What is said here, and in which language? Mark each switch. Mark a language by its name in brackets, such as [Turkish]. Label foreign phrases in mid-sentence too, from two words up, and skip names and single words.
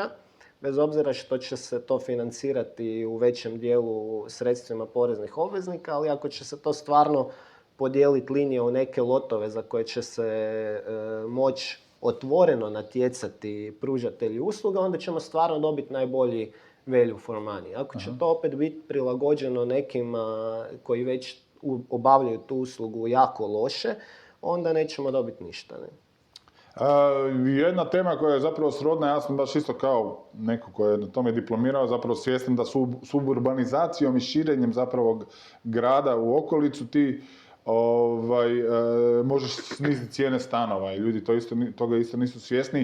[Croatian] Bez obzira što će se to financirati u većem dijelu sredstvima poreznih obveznika, ali ako će se to stvarno podijeliti linije u neke lotove za koje će se moći otvoreno natjecati pružatelji usluga, onda ćemo stvarno dobiti najbolji [English] value for money. [Croatian] Ako će to opet biti prilagođeno nekima koji već obavljaju tu uslugu jako loše, onda nećemo dobiti ništa. Ne? Jedna tema koja je zapravo srodna, ja sam baš isto kao neko koji je na tome diplomirao, zapravo svjestan da suburbanizacijom i širenjem zapravo grada u okolicu ti možeš sniziti cijene stanova i ljudi toga isto nisu svjesni.